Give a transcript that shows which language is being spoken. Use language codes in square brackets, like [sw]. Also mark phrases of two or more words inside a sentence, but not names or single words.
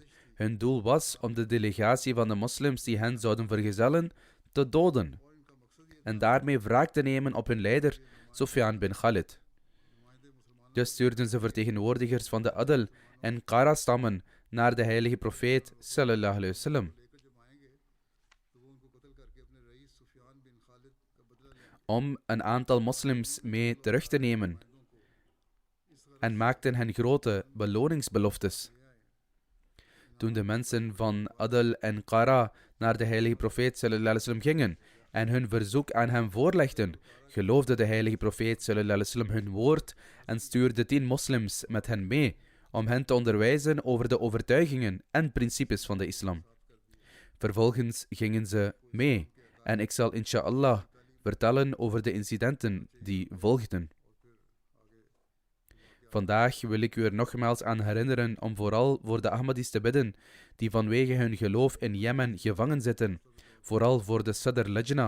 [nl] Hun doel was om de delegatie van de moslims die hen zouden vergezellen te doden en daarmee wraak te nemen op hun leider Sufyan bin Khalid. Dus stuurden ze vertegenwoordigers van de Adl en Qara stammen naar de heilige profeet [ar] صلى الله عليه وسلم. [nl] om een aantal moslims mee terug te nemen en maakten hen grote beloningsbeloftes. Toen de mensen van Adl en Qara naar de heilige profeet [ar] صلى الله عليه وسلم [nl] gingen en hun verzoek aan hem voorlegden, geloofde de heilige profeet [ar] صلى الله عليه وسلم [nl] hun woord en stuurde 10 moslims met hen mee om hen te onderwijzen over de overtuigingen en principes van de islam. Vervolgens gingen ze mee en ik zal inshallah vertellen over de incidenten die volgden. Vandaag wil ik u er nogmaals aan herinneren om vooral voor de Ahmadis te bidden die vanwege hun geloof in Jemen gevangen zitten, vooral voor de Sadr Lajna.